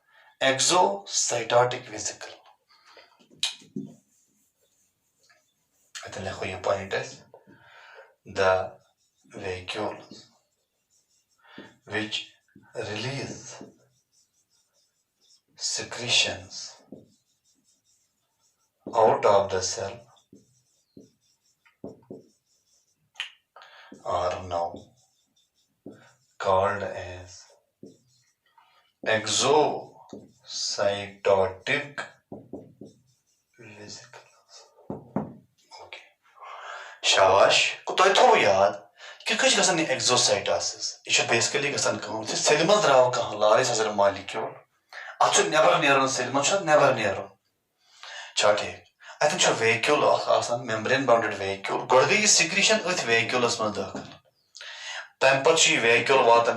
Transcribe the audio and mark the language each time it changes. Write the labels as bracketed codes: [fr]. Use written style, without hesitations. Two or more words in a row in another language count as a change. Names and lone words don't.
[ks] اَتٮ۪ن لیکھو یہِ پویِنٹ أسۍ [en] the vacuoles which release secretions out of the cell are now called as exocytotic vesicles. Okay. [ks] शाबाश تۄہہِ تھوٚو یاد کِتھ کٔنۍ چھِ گژھان یہِ ایٚگزوسایٹاسِس یہِ چھُ بیسِکلی گژھان کٲم سیلہِ منٛز درٛاو کانٛہہ [en] large size molecule [ks] اَتھ چھُ نٮ۪بر نیرُن سیلہِ منٛز چھُ اَتھ نٮ۪بر نیرُن چھا ٹھیٖک اَتٮ۪ن چھُ ویکیوٗل اکھ آسان [en] membrane bounded vacuole [ks] گۄڈٕ گٔے یہِ سِکریشن أتھۍ ویکیوٗلس منٛز دٲخل تَمہِ پتہٕ چھُ یہِ ویکیوٗل واتان